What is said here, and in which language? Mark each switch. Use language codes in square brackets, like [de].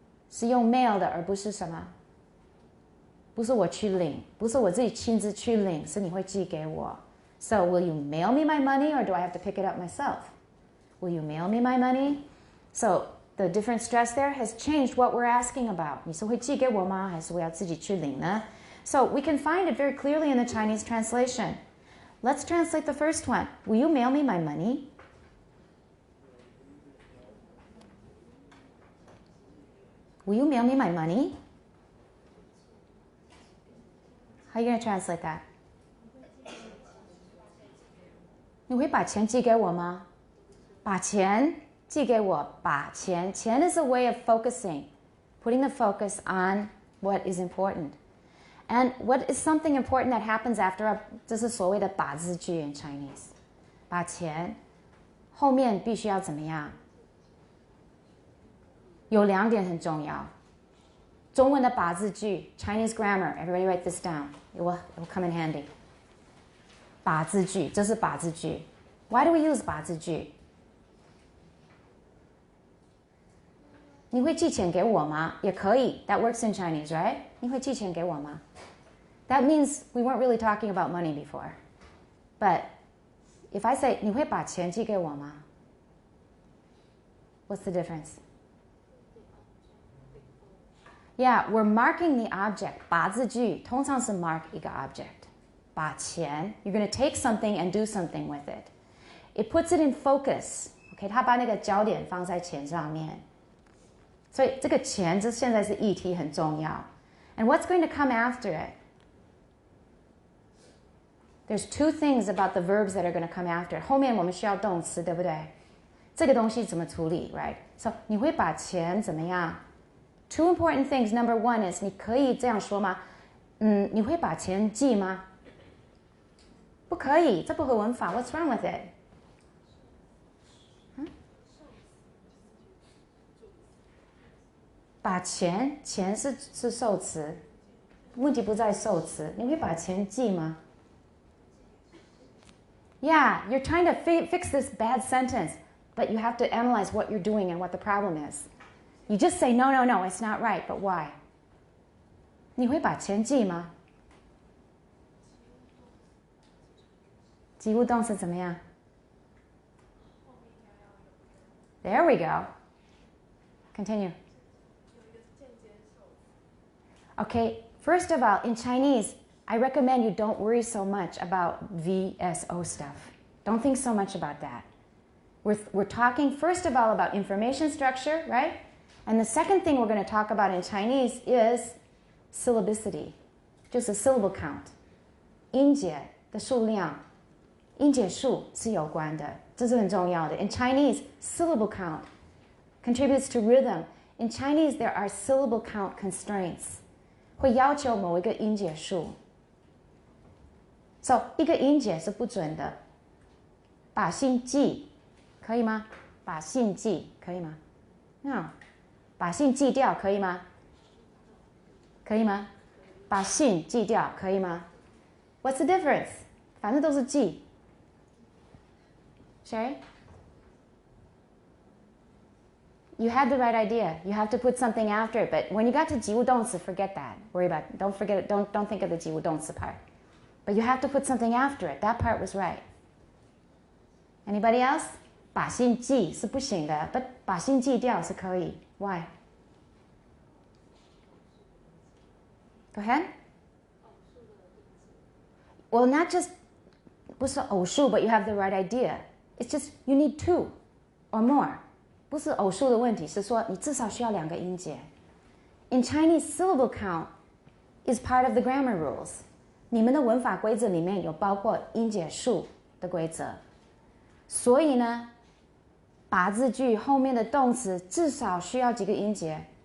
[zh] 是用 mail 的，而不是什么？不是我去领，不是我自己亲自去领，是你会寄给我。 [en] So will you mail me my money or do I have to pick it up myself? Will you mail me my money? So the different stress there has changed what we're asking about. [zh] 你是会寄给我吗？还是我要自己去领呢？ [en] So we can find it very clearly in the Chinese translation. Let's translate the first one. Will you mail me my money? Will you mail me my money? How are you going to translate that? [zh] 你会把钱寄给我吗？把钱寄给我，把钱。 [en] 钱 is a way of focusing, putting the focus on what is important. And what is something important that happens after [zh] 这是所谓的把字句 [en] in Chinese. [zh] 把钱后面必须要怎么样？有2点很重要。中文的把字句 [en] Chinese grammar, everybody write this down. It will come in handy. [zh] 把字句，这是把字句。 [en] Why do we use 把字句？ [zh] 你会寄钱给我吗？也可以。 [en] That works in Chinese, right? [zh] 你会寄钱给我吗？ [en] That means we weren't really talking about money before. But if I say [zh] 你会把钱寄给我吗 [en] What's the difference? Yeah, we're marking the object. [zh] 把字句通常是 mark 一个 object. [en] 把钱 you're going to take something and do something with it. It puts it in focus. [zh] Okay, 它把那个焦点放在钱上面。所以这个钱这现在是议题很重要。 [en] And what's going to come after it? There's two things about the verbs that are going to come after it. [zh] 后面我们需要动词，对不对？这个东西怎么处理 right? So 你会把钱怎么样 [en] Two important things. Number one is [zh] 你可以这样说吗你会把钱寄吗不可以这不合文法 [en] What's wrong with it? [zh] 把钱是受词问题不在受词你会把钱寄吗 [en] Yeah, you're trying to fix this bad sentence, but you have to analyze what you're doing and what the problem is. You just say, no, it's not right, but why? [zh] 你会把钱寄吗及物动词怎么样 [en] There we go. Continue. Okay, first of all, in Chinese, I recommend you don't worry so much about VSO stuff. Don't think so much about that. We're talking, first of all, about information structure, right? And the second thing we're going to talk about in Chinese is syllabicity, 就是 syllable count. [zh] 音节的数量，音节数是有关的，这是很重要的。 [en] In Chinese, syllable count contributes to rhythm. In Chinese, there are syllable count constraints. [zh] 会要求某一个音节数。 So, 一个音节是不准的。把信寄可以吗？把信寄可以吗 ？No. 把信寄掉可以吗？可以吗？把信寄掉可以吗 ？ [en] What's the difference? [zh] 反正都是寄。 [en] Sherry? You had the right idea. You have to put something after it, but when you got to 及物动词, forget that. Worry about it. Don't forget it. Don't think of the 及物动词 part. But you have to put something after it. That part was right. Anybody else? [zh] 把信寄是不行的 [en] but [zh] 把信寄掉是可以 [en] Why? Go ahead. Well, not just [zh] 不是偶数 [en] but you have the right idea. It's just you need two or more. [zh] 不是偶数的问题是说你至少需要两个音节 [en] In Chinese, syllable count is part of the grammar rules. [zh] 你们的文法规则里面有包括音节数的规则所以呢把字句后面的动词至少需要几个音节